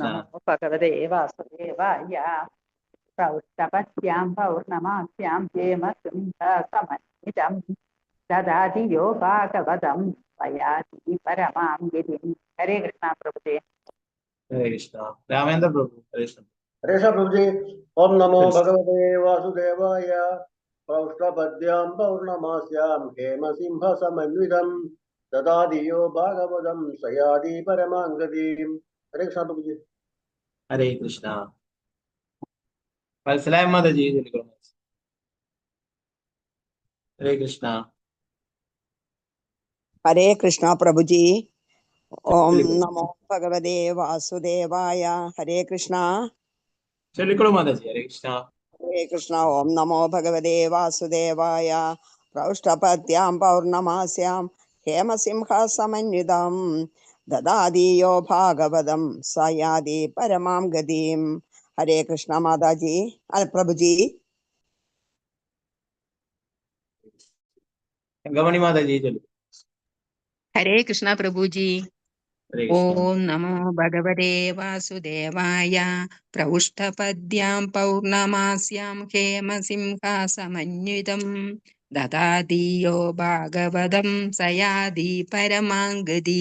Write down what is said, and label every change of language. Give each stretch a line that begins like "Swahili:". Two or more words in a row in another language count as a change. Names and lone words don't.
Sanskrit: നമോ ഭഗവതേ വാസുദേവായ. പൗഷ്ടപത്യാം പൗർണമാസ്യാം ഹേമസിംഹസമന്വിതം ദദാതി യോ ഭാഗവതം സയാതി പരമാം ഗതിം. ഹരേ കൃഷ്ണ പ്രഭുജി. ഹരേ കൃഷ്ണ. രാമേന്ദ്ര പ്രഭു. ഹരേ കൃഷ്ണ. हरे कृष्ण प्रभु जी। ओम नमो भगवते वासुदेवाय। पौष्टपद्यां पौर्णमास्यां हेमसिंह समन्वितं ददादियो भागवतं सयादि परमांगतिम्. हरे कृष्ण प्रभु जी। ഹരേ കൃഷ്ണ.
Malayalam: വത്സലായ മാതാജി ചൊല്ലിക്കൊള്ളു.
Sanskrit: ഹരേ കൃഷ്ണ. हरे कृष्ण प्रभु जी। ओम नमो भगवते वासुदेवाय। हरे कृष्ण.
Malayalam: ചൊല്ലിക്കൊള്ളു മാതാജി.
Sanskrit: ഹരേ കൃഷ്ണ. हरे कृष्ण. ओम नमो भगवते वासुदेवाय। पौष्टपत्यां पौर्णमास्यां हेमसिंह समन्वितं ददाति यो भागवतं स याति परमां गतिम्. हरे कृष्ण माताजी। प्रभु जी.
Malayalam: ഗമണി മാതാജി ചൊല്ലു.
Sanskrit: ഹരേ കൃഷ്ണ പ്രഭുജി. ഹരേ കൃഷ്ണ. ഓം നമോ ഭഗവതേ വാസുദേവായ. പ്രൗഷ്ഠപദ്യാം പൗർണമാസ്യാം ഹേമസിംഹാസമന്വിതം ദദാതി യോ ഭാഗവതം സയാതി പരമാംഗതി.